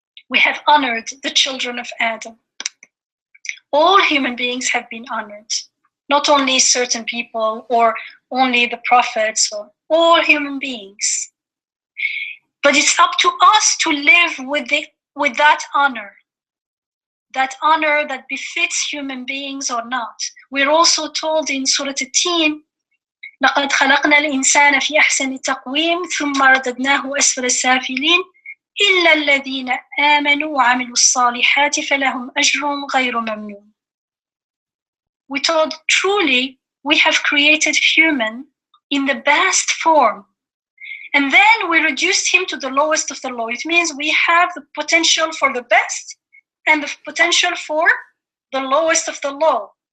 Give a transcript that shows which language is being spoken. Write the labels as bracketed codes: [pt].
[en] We have honored the children of Adam. All human beings have been honored. Not only certain people or only the prophets, or all human beings. But it's up to us to live with that honor that befits human beings or not. We're also told in Surat At-Tin, [ar] لَقَدْ خَلَقْنَا الْإِنسَانَ فِي أَحْسَنِ تَقْوِيمٍ ثُمَّ رَدَدْنَاهُ أَسْفَلَ السَّافِلِينَ إِلَّا الَّذِينَ آمَنُوا وَعَمِلُوا الصَّالِحَاتِ فَلَهُمْ أَجْرٌ غَيْرُ مَمْنُونٍ. [en] We told, truly, we have created human in the best form. And then we reduced him to the lowest of the low. It means we have the potential for the best and the potential for the lowest of the low.